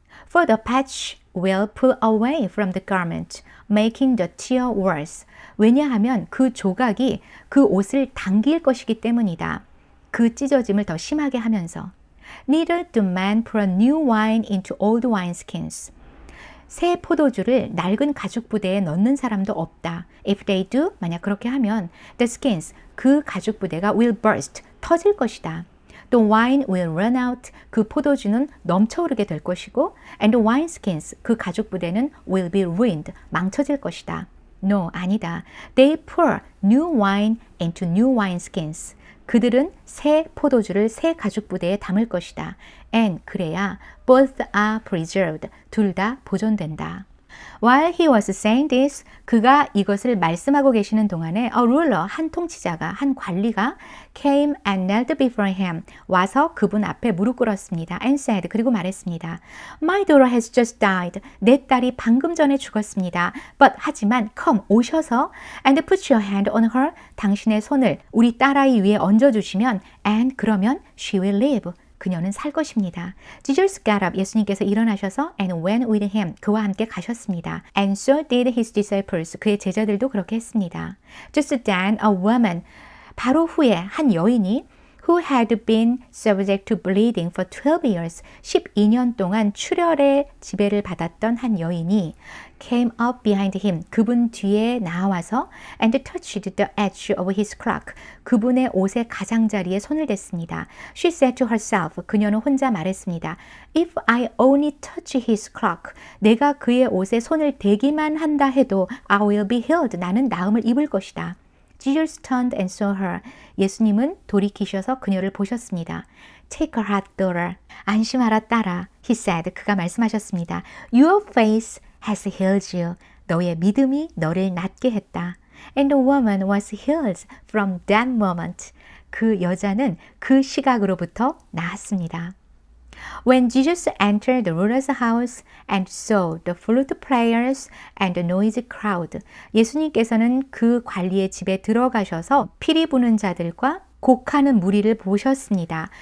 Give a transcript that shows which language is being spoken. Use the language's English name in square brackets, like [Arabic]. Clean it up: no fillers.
[English] For the patch will pull away from the garment, making the tear worse. [Korean] 왜냐하면 그 조각이 그 옷을 당길 것이기 때문이다. 그 찢어짐을 더 심하게 하면서. [English] Neither do men pour new wine into old wineskins. [Korean] 새 포도주를 낡은 가죽 부대에 넣는 사람도 없다. [English] If they do, [Korean] 만약 그렇게 하면 [English] the skins, [Korean] 그 가죽 부대가 [English] will burst, [Korean] 터질 것이다. [English] The wine will run out, [Korean] 그 포도주는 넘쳐오르게 될 것이고 [English] and the wine skins, [Korean] 그 가죽 부대는 [English] will be ruined, [Korean] 망쳐질 것이다. [English] No, [Korean] 아니다. [English] They pour new wine into new wine skins. [Korean] 그들은 새 포도주를 새 가죽 부대에 담을 것이다. [English] And [Korean] 그래야 [English] both are preserved. [Korean] 둘 다 보존된다. [English] While he was saying this, [Korean] 그가 이것을 말씀하고 계시는 동안에 [English] a ruler, [Korean] 한 통치자가, 한 관리가 [English] came and knelt before him, [Korean] 와서 그분 앞에 무릎 꿇었습니다. [English] And said, [Korean] 그리고 말했습니다. [English] My daughter has just died. [Korean] 내 딸이 방금 전에 죽었습니다. [English] But [Korean] 하지만 [English] come, [Korean] 오셔서 [English] and put your hand on her, [Korean] 당신의 손을 우리 딸아이 위에 얹어주시면 [English] and [Korean] 그러면 [English] she will live. [Korean] 그녀는 살 것입니다. [English] Jesus got up. [Korean] 예수님께서 일어나셔서 [English] and went with him. [Korean] 그와 함께 가셨습니다. [English] And so did his disciples. [Korean] 그의 제자들도 그렇게 했습니다. [English] Just then a woman, [Korean] 바로 후에 한 여인이 [English] who had been subject to bleeding for 12 years, [Korean] 12년 동안 출혈의 지배를 받았던 한 여인이 [English] came up behind him, [Korean] 그분 뒤에 나와서 [English] and touched the edge of his cloak, [Korean] 그분의 옷의 가장자리에 손을 댔습니다. [English] She said to herself, [Korean] 그녀는 혼자 말했습니다. [English] If I only touch his cloak, [Korean] 내가 그의 옷에 손을 대기만 한다 해도 [English] I will be healed, [Korean] 나는 나음을 입을 것이다. [English] Jesus turned and saw her. [Korean] 예수님은 돌이키셔서 그녀를 보셨습니다. [English] Take her heart, daughter. [Korean] 안심하라, 딸아. [English] He said. [Korean] 그가 말씀하셨습니다. [English] Your faith has healed you. [Korean] 너의 믿음이 너를 낫게 했다. [English] And the woman was healed from that moment. [Korean] 그 여자는 그 시각으로부터 나았습니다. [English] When Jesus entered the ruler's house and saw the flute players and the noisy crowd, [Korean] 예수님께서는 그 관리의 집에 들어가셔서 피리 부는 자들과 곡하는 무리를 보셨습니다.